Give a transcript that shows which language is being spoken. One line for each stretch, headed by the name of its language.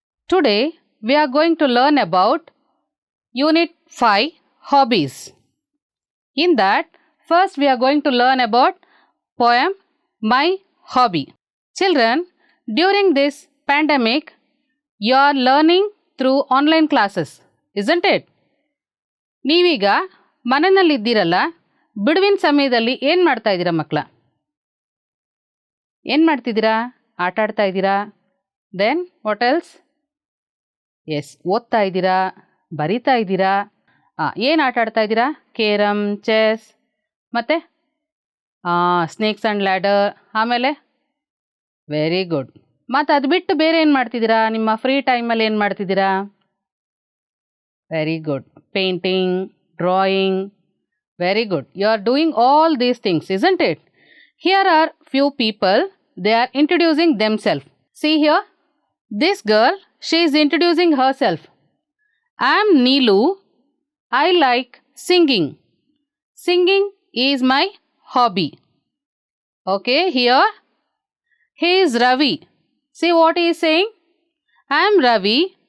English: Today we are going to learn about Unit 5 Hobbies. In that, first we are going to learn about poem My Hobby. Children, during this pandemic, you are learning through online classes, isn't it?
Kannada: ನೀವೀಗ ಮನೆಯಲ್ಲಿದ್ದೀರಲ್ಲ, ಬಿಡುವಿನ ಸಮಯದಲ್ಲಿ ಏನು ಮಾಡ್ತಾ ಇದ್ದೀರಾ ಮಕ್ಕಳ? ಏನು ಮಾಡ್ತಿದ್ದೀರಾ? ಆಟ ಆಡ್ತಾ ಇದ್ದೀರಾ?
English: Then what else?
Kannada: ಎಸ್, ಓದ್ತಾ ಇದ್ದೀರಾ, ಬರಿತಾ ಇದ್ದೀರಾ. ಏನು ಆಟ ಆಡ್ತಾ ಇದ್ದೀರಾ? ಕೇರಮ್, ಚೆಸ್, ಮತ್ತು ಸ್ನೇಕ್ಸ್ ಆ್ಯಂಡ್ ಲ್ಯಾಡರ್. ಆಮೇಲೆ ವೆರಿ ಗುಡ್. ಮತ್ತು ಅದು ಬಿಟ್ಟು ಬೇರೆ ಏನು ಮಾಡ್ತಿದ್ದೀರಾ? ನಿಮ್ಮ ಫ್ರೀ ಟೈಮಲ್ಲಿ ಏನು ಮಾಡ್ತಿದ್ದೀರಾ? Very good. Painting, drawing. Very good.
English: You are doing all these things, isn't it? Here are few people. They are introducing themselves. See here. This girl, she is introducing herself. I am Neelu. I like singing. Singing is my hobby. Okay, here. He is Ravi. See what he is saying? I am Ravi.